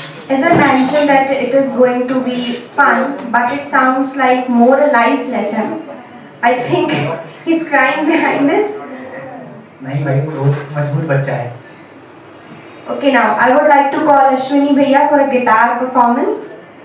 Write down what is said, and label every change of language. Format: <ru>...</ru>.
<en>As I mentioned that it is going to be fun, but it sounds like more a life lesson. I think he's crying behind this.</en> <hi>नहीं भाई, वो बहुत मजबूत बच्चा है।</hi> <en>Okay, now I would like to call Ashwini Bhaiya for a guitar performance.</en>